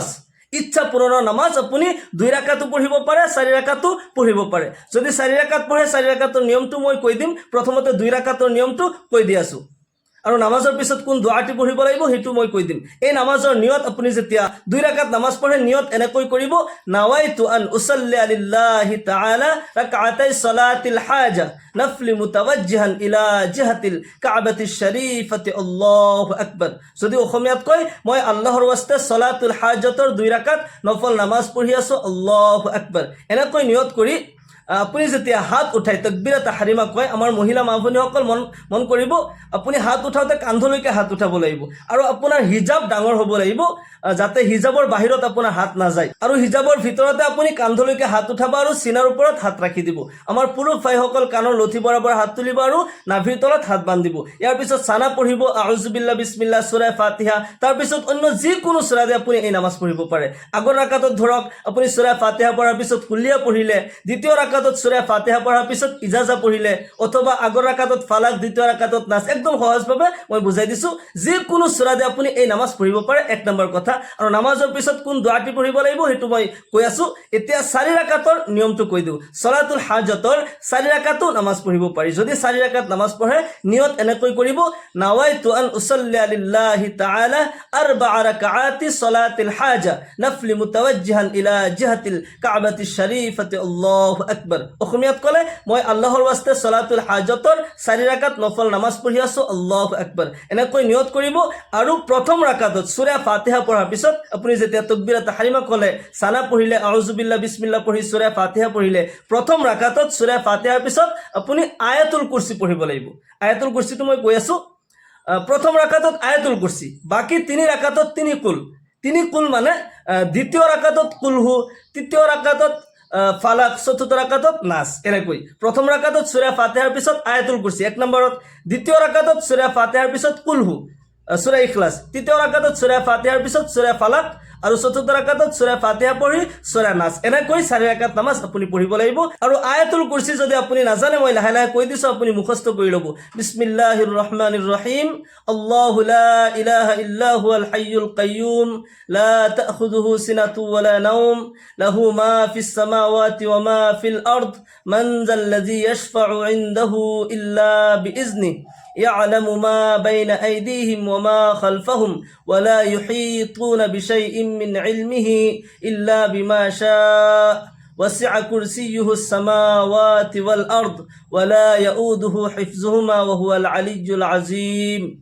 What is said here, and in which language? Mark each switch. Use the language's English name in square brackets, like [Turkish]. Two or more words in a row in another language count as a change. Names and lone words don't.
[Assamese] ইচ্ছা পূৰণৰ নামাজ আপুনি 2 ৰাকাতো পঢ়িব পাৰে, 4 ৰাকাতো পঢ়িব পাৰে। যদি 4 ৰাকাত পঢ়ে, 4 ৰাকাতৰ নিয়মটো মই কৈ দিম। প্ৰথমতে 2 ৰাকাতৰ নিয়মটো কৈ দি আছো, আৰু নামাজৰ পিছত কোন দোৱাটি পঢ়িব লাগিব সেইটো মই কৈ দিম। এই নামাজৰ নিয়ত আপুনি যেতিয়া 2 ৰাকাত নামাজ পঢ়ে, নিয়ত এনেকৈ কৰিব, [Arabic] نويت أن أصلي لله تعالى ركعتي صلاة الحاجة نفلا متوجها إلى جهة الكعبة الشريفة الله أكبر. [Assamese] যদি অসমীয়াত কয়, মই আল্লাহৰ ওয়াস্তে সলাতুল হাজতৰ 2 ৰাকাত নফল নামাজ পঢ়ি আছো, [Arabic] الله أكبر. [Assamese] এনেকৈ নিয়ত কৰি আপুনি যেতিয়া হাত উঠাই তাকবীৰে তাহৰিমা কয়, আমাৰ মহিলা মা ভনীসকল মন কৰিব, আপুনি হাত উঠাওঁতে কান্ধলৈকে হাত উঠাব লাগিব, আৰু আপোনাৰ হিজাব ডাঙৰ হ'ব লাগিব, যাতে হিজাবৰ বাহিৰত আপোনাৰ হাত নাযায়। আৰু হিজাবৰ ভিতৰতে আপুনি কান্ধলৈকে হাত উঠাব আৰু চিনাৰ ওপৰত হাত ৰাখি দিব। আমাৰ পুৰুষ ভাইসকল কাণৰ লঠি বৰাবৰ হাত তুলিব আৰু নাভিৰ তলত হাত বান্ধিব। ইয়াৰ পিছত চানা পঢ়িব, [Arabic] أعوذ بالله، بسم الله, [Assamese] সূৰা ফাতিহা। তাৰপিছত অন্য যিকোনো সূৰা দি আপুনি এই নামাজ পঢ়িব পাৰে। আগৰ ৰাকাতত ধৰক আপুনি সূৰা ফাতিহা পঢ়াৰ পিছত কুলিয়া পঢ়িলে, দ্বিতীয় ৰাকাতত সূৰা ফাতিহা পঢ়াৰ পিছত ইজাজা পঢ়িলে, অথবা আগৰ ৰাকাতত ফালাক, দ্বিতীয় ৰাকাতত নাচ। একদম সহজভাৱে মই বুজাই দিছো। যিকোনো সূৰা দি আপুনি এই নামাজ পঢ়িব পাৰে, 1 নম্বৰ কথা। আৰু নামাজৰ পিছত কোন দোৱাটি পঢ়িব লাগিব সেইটো মই কৈ আছো। এতিয়া 4 ৰাকাতৰ নিয়মটো কৈ দিওঁ। সলাতুল হাজতৰ 4 ৰাকাতো নামাজ পঢ়িব পাৰি। যদি 4 ৰাকাত নামাজ পঢ়ে, নিয়ত এনেকৈ কৰিব, [Arabic] نويت أن أصلي لله تعالى 4 ركعات صلاة الحاجة نفلا متوجها إلى جهة الكعبة الشريفة الله أكبر. [Assamese] অসমীয়াত ক'লে, মই আল্লাহৰ ওয়াস্তে সলাতুল হাজতৰ 4 ৰাকাত নফল নামাজ পঢ়ি আছো, [Arabic] الله أكبر. [Assamese] এনেকৈ নিয়ত কৰিব। আৰু প্ৰথম ৰাকাতত সূৰা ফাতিহা পঢ়াৰ পিছত আপুনি যেতিয়া তাকবীৰে তাহৰিমা ক'লে, সানা পঢ়িলে, [Arabic] أعوذ بالله، بسم الله [Assamese] পঢ়ি সূৰা ফাতিহা পঢ়িলে, প্ৰথম ৰাকাতত সূৰা ফাতিহাৰ পিছত আপুনি আয়াতুল কুৰসি পঢ়িব লাগিব। আয়াতুল কুৰসিটো মই কৈ আছো। প্ৰথম ৰাকাতত আয়াতুল কুৰসি, বাকি 3 ৰাকাতত 3 কুল। 3 কুল মানে দ্বিতীয় ৰাকাতত কুলহু, তৃতীয় ৰাকাতত ফালাক, চতুৰ্থ ৰাকাতত নাচ। এনেকৈ প্ৰথম ৰাকাতত সূৰা ফাতিহাৰ পিছত আয়াতুল কুৰসি 1 নম্বৰত, দ্বিতীয় ৰাকাতত সূৰা ফাতিহাৰ পিছত কুলহু, সূৰা ইখলাস, তৃতীয় ৰাকাতত সূৰা ফাতিহাৰ পিছত সূৰা ফালাক, আৰু চতুৰ্থ ৰাকাতত সূৰা ফাতিহা পঢ়ি সূৰা নাচ। এনেকৈ 4 ৰাকাত নামাজ আপুনি পঢ়িব লাগিব। আৰু আয়াতুল কুৰসি যদি আপুনি নাজানে, মই লাহে লাহে কৈ দিছো, আপুনি মুখস্থ কৰি ল'ব। [Arabic] بسم الله الرحمن الرحيم. الله لا إله إلا هو الحي القيوم لا تأخذه سنة ولا نوم له ما في السماوات وما في الأرض من ذا الذي يشفع عنده إلا بإذنه يعلم ما بين أيديهم وما خلفهم ولا يحيطون بشيء من علمه إلا بما شاء وسع كرسيه السماوات والأرض ولا يؤوده حفظهما وهو العلي العظيم.